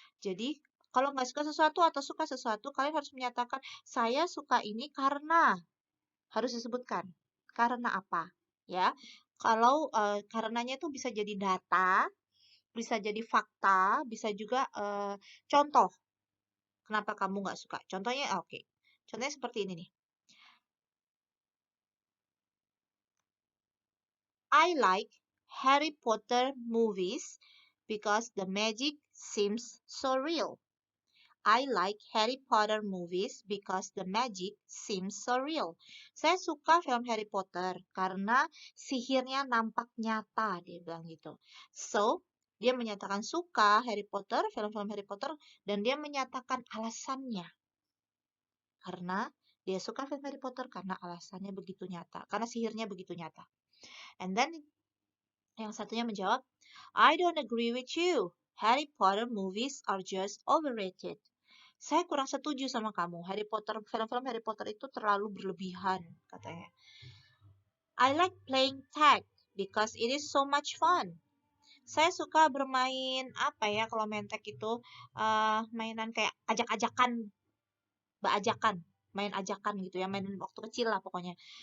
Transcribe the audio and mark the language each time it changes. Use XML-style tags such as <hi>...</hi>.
<id>Jadi kalau nggak suka sesuatu atau suka sesuatu, kalian harus menyatakan, saya suka ini karena, harus disebutkan. Karena apa? Ya, kalau karenanya itu bisa jadi data, bisa jadi fakta, bisa juga contoh. Kenapa kamu nggak suka? Contohnya, oke. Contohnya seperti ini nih.</id> <en>I like Harry Potter movies because the magic seems so real. I like Harry Potter movies because the magic seems so real.</en> <id>Saya suka film Harry Potter karena sihirnya nampak nyata, dia bilang gitu.</id> <en>So,</en> <id>dia menyatakan suka Harry Potter, film-film Harry Potter, dan dia menyatakan alasannya. Karena dia suka film Harry Potter karena alasannya begitu nyata, karena sihirnya begitu nyata.</id> <en>And then</en> <id>yang satunya menjawab,</id> <en>I don't agree with you. Harry Potter movies are just overrated.</en> <id>Saya kurang setuju sama kamu. Film-film Harry Potter itu terlalu berlebihan, katanya.</id> <en>I like playing tag because it is so much fun.</en> <id>Saya suka bermain, apa ya, kalau main tag itu, mainan kayak ajak-ajakan, main ajakan gitu ya, main waktu kecil lah pokoknya.</id>